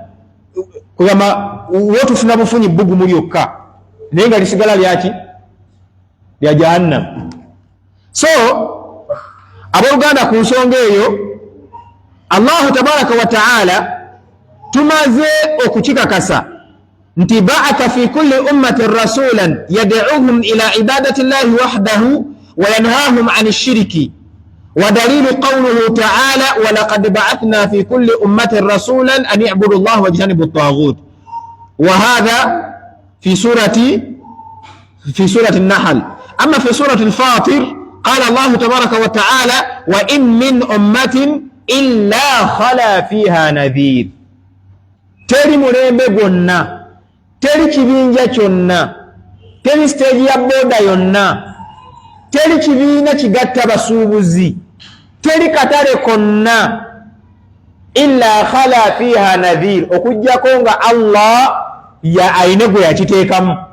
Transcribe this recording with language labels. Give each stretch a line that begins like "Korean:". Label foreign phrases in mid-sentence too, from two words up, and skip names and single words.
Ganda: Kugamba wotufuna bufunyi bbugu mulyokka naye nga lisigala lyaki? Lya Jahannam. So abooluganda ku nsonga eyo
Arabic: الله تبارك وتعالى
Ganda: tumaze okukikakasa nti
Arabic: بعث في كل أمة رسولا يدعوهم إلى عبادة الله وحده وينهاهم عن الشرك ودليله قوله تعالى ولقد بعثنا في كل أمة رسولا أن اعبدوا الله واجتنبوا الطاغوت وهذا في سورة النحل. أما في سورة فاطر قال الله تبارك وتعالى وإن من أمة إلا خلا فيها نذير.
Ganda: Teri mulembe gwonna, teri kibinja kyonna, teri stage ya boda yonna, teri kibiina kigatta basuubuzi, teri katale konna
Arabic: إلا خلا فيها نذير,
Ganda: okujjako nga Allah ya ayine gwe yakiteekamu.